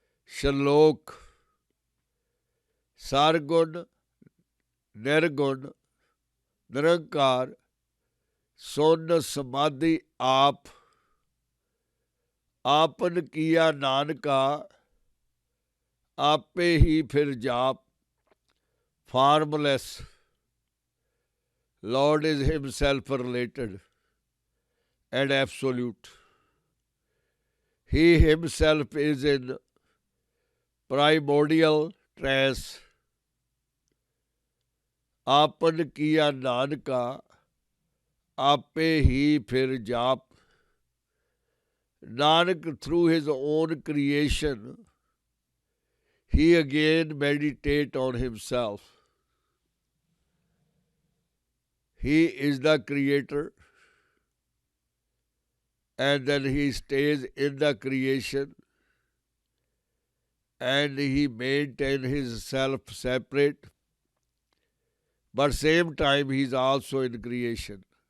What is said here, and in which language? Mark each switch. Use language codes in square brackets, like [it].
[pa] ਸ਼ਲੋਕ: ਸਰਗੁਣ ਨਿਰਗੁਣ ਨਿਰੰਕਾਰ ਸੁਨ ਸਮਾਧੀ ਆਪ, आपन किया नानका आपे ही फिर जाप। [en] Formless, Lord is himself related and absolute. He himself is in primordial trance. [pa] आपन किया नानका आपे ही फिर जाप। [en] Nanak, through his own creation, he again meditates on himself. He is the creator, and then he stays in the creation, and he maintains himself separate, but same time he is also in creation.